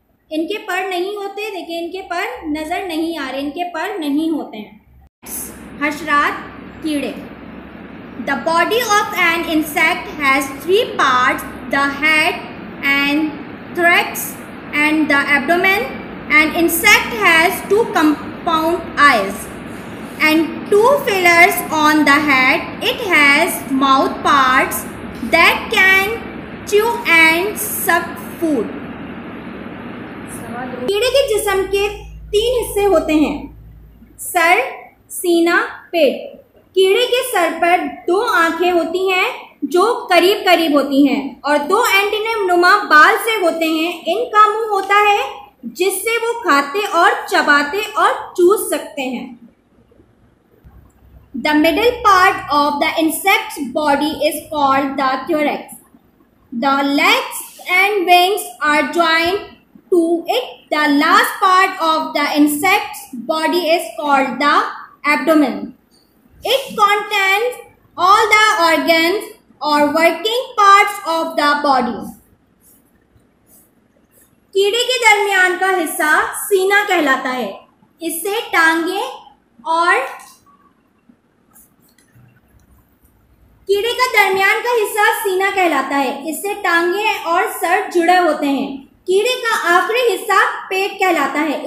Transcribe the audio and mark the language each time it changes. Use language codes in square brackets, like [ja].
[hi] इनके पर नहीं होते। देखिए, इनके पर नज़र नहीं आ रहे, इनके पर नहीं होते हैं। हशरात कीड़े। [en] The body of an insect has 3 parts, the head and thorax and the abdomen. An insect has 2 compound eyes and 2 fillers on the head. It has mouth parts that can chew and suck food. [hi] कीड़े के जिस्म के 3 हिस्से होते हैं, sir, सीना, पेट। कीड़े के सर पर 2 आंखें होती हैं जो करीब करीब होती हैं और 2 एंटीना नुमा बाल से होते हैं। इनका मुंह होता है जिससे वो खाते और चबाते और चूस सकते हैं। [en] The middle part of the insect's body is called the thorax. The legs and wings are joined to it. The last part of the insect's body is called the abdomen. It contains all the organs or working parts of the body. [hi] कीड़े के दरमियान का हिस्सा सीना कहलाता है। इससे टांगे और कीड़े का दरमियान का हिस्सा सीना कहलाता है। इससे टांगे और सर जुड़े होते हैं। कीड़े का आखिरी हिस्सा पेट कहलाता है।